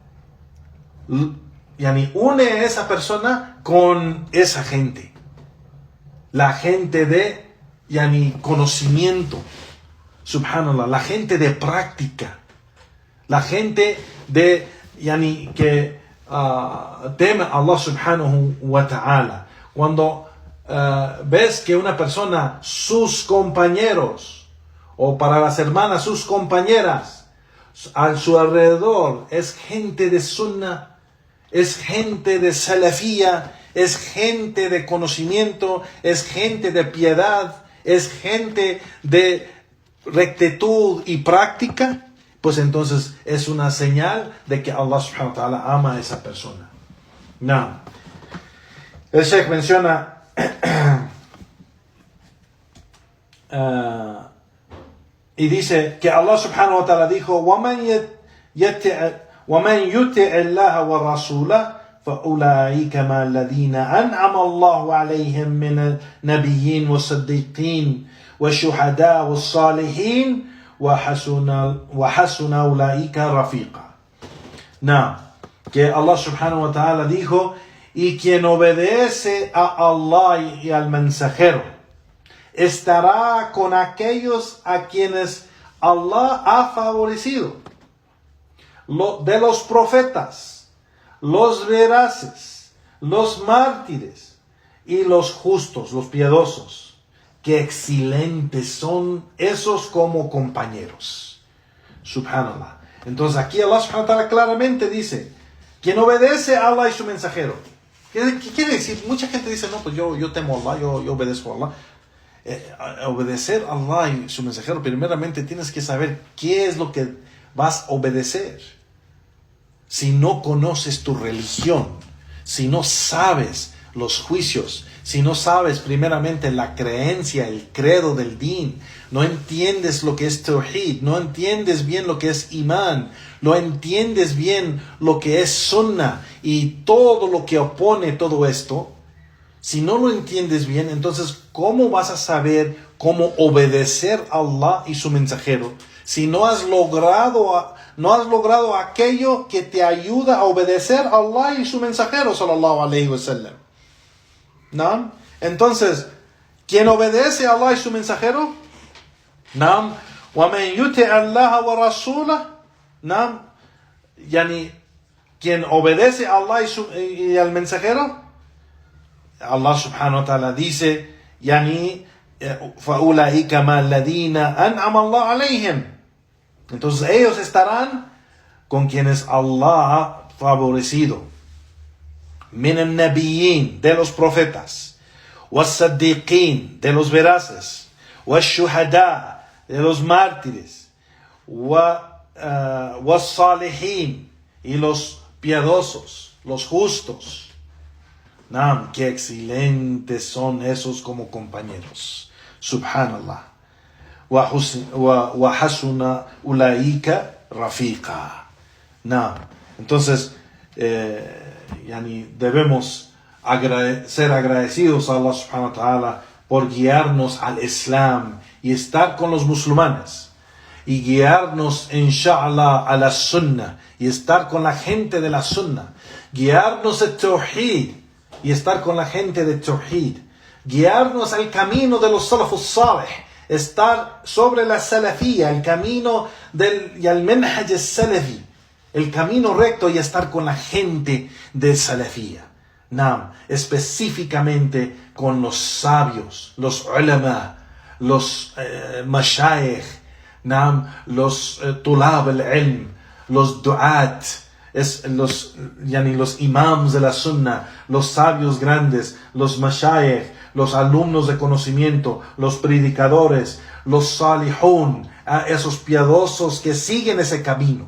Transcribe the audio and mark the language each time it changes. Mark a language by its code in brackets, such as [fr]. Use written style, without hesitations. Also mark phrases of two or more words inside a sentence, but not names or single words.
[es] Une a esa persona con esa gente. La gente de conocimiento, subhanallah, la gente de práctica, la gente de que teme a Allah [ar] سبحانه وتعالى. [es] Cuando ves que una persona, sus compañeros, o para las hermanas, sus compañeras, a su alrededor, es gente de sunnah, es gente de salafía, es gente de conocimiento, es gente de piedad, es gente de rectitud y práctica, pues entonces es una señal de que Allah [ar] سبحانه وتعالى [es] ama a esa persona. No. El Sheikh menciona y dice que Allah [ar] سبحانه وتعالى dijo: وَمَنْ يُطِعِ اللَّهَ وَرَسُولَهُ فَأُولَٰئِكَ مَعَ الَّذِينَ أَنْعَمَ اللَّهُ عَلَيْهِمْ مِنَ النَّبِيِّينَ وَالصِّدِّيقِينَ وَالشُّهَدَاءِ وَالصَّالِحِينَ وَحَسُنَ أُولَٰئِكَ رَفِيقًا. [es] No, que Allah [ar] سبحانه وتعالى [es] dijo: y quien obedece a Allah y al mensajero estará con aquellos a quienes Allah ha favorecido, de los profetas, los veraces, los mártires y los justos, los piadosos. Qué excelentes son esos como compañeros. Subhanallah. Entonces aquí Allah [ar] سبحانه وتعالى [es] claramente dice: quien obedece a Allah y su mensajero. ¿Qué quiere decir? Mucha gente dice: no, pues yo temo a Allah, yo obedezco a Allah. Obedecer a Allah y su mensajero, primeramente tienes que saber qué es lo que vas a obedecer. Si no conoces tu religión, si no sabes los juicios, si no sabes primeramente la creencia, el credo del din, no entiendes lo que es tawhid, no entiendes bien lo que es imán, no entiendes bien lo que es sunnah y todo lo que opone todo esto, si no lo entiendes bien, entonces ¿cómo vas a saber cómo obedecer a Allah y su mensajero si no has logrado aquello que te ayuda a obedecer a Allah y su mensajero [ar] صلى الله عليه وسلم? [es] ¿No? Entonces, ¿quién obedece a Allah y su mensajero? ¿No? [ar] وَمَنْ يُطِعِ اللَّهَ وَرَسُولَهُ. [es] ¿No? Yani, ¿quién obedece a Allah y al mensajero? [ar] الله سبحانه وتعالى dice: yani, فَأُولَٰئِكَ مَا الَّذِينَ أَنْعَمَ اللَّهُ عَلَيْهِمْ. [es] Entonces ellos estarán con quienes Allah ha favorecido. [ar] من النبيين, [es] de los profetas, والصديقين, de los veraces, والشهداء, de los mártires, والصالحين, y los piadosos, los justos. Naam, qué excelentes son esos como compañeros. [ar] Subhanallah. وحسن أولئك رفيقا. Naam. [es] Entonces, debemos ser agradecidos a Allah [ar] سبحانه وتعالى [es] por guiarnos al Islam y estar con los musulmanes, y guiarnos inshallah a la sunnah y estar con la gente de la sunnah, guiarnos al tawhid y estar con la gente de tawhid, guiarnos al camino de los [ar] السلف الصالح, [es] estar sobre la salafía, el camino y al manhaj salafi, el camino recto, y estar con la gente de salafía. Naam, específicamente con los sabios, los ulama, los mashayikh, naam, los [ar] طلاب العلم, [es] los du'at, los imams de la sunnah, los sabios grandes, los mashayikh, los alumnos de conocimiento, los predicadores, los salihun, esos piadosos que siguen ese camino.